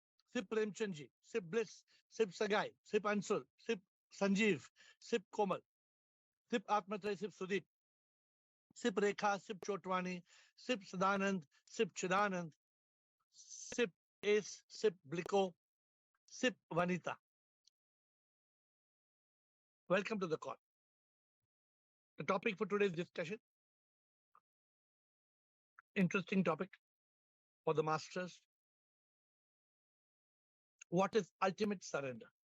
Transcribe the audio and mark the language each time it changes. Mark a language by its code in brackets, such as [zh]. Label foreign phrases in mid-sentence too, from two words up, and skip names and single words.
[en] Sip Premchandji, Sip Bliss, Sip Sagai, Sip Ansul, Sip Sanjeev, Sip Komal, Sip Atmatray, Sip Sudip, Sip Rekha, Sip Chotwani, Sip Sadanand, Sip Chidanand, Sip Ace, Sip Bliko, Sip Vanita. Welcome to the call. The topic for today's discussion, interesting topic for the masters. What is ultimate surrender?